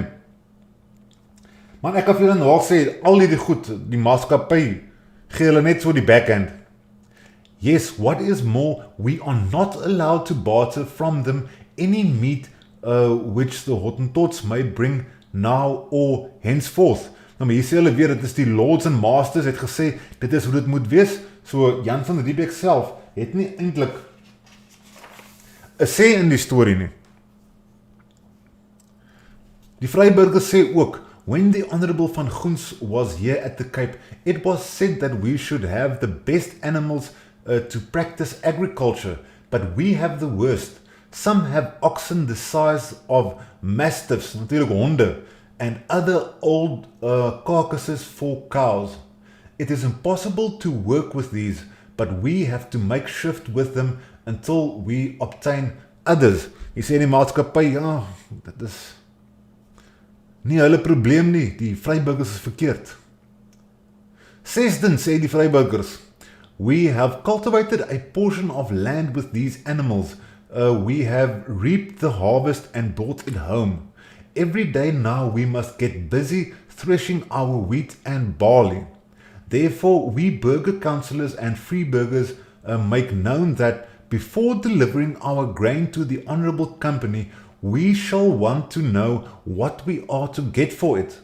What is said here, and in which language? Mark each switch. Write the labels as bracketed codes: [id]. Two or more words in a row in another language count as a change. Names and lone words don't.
[af] Man, ek kan vir julle nog sê, al die goed, die maatskappy, gee hulle net so die backhand. [en] Yes, what is more, we are not allowed to barter from them any meat which the Hottentots may bring now or henceforth. [af] Nou, maar hier sê hulle weer, dit is die [en] lords and masters [af] het gesê, dit is hoe dit moet wees. So Jan van Riebeeck self het nie eintlik 'n sê in die storie nie. Die Vryburgers sê ook, [en] when the Honourable van Goens was here at the Cape, it was said that we should have the best animals to practice agriculture, but we have the worst. Some have oxen the size of mastiffs, [af] natuurlijk honde, [en] and other old carcasses for cows. It is impossible to work with these, but we have to make shift with them until we obtain others. [af] Jy sê die maatskappy, ja, dit is nie hulle probleem nie, die Vryburgers is verkeerd. Sesden sê die Vryburgers, [en] we have cultivated a portion of land with these animals. We have reaped the harvest and brought it home. Every day now we must get busy threshing our wheat and barley. Therefore, we burger councillors and Vryburgers make known that before delivering our grain to the Honourable Company, we shall want to know what we are to get for it.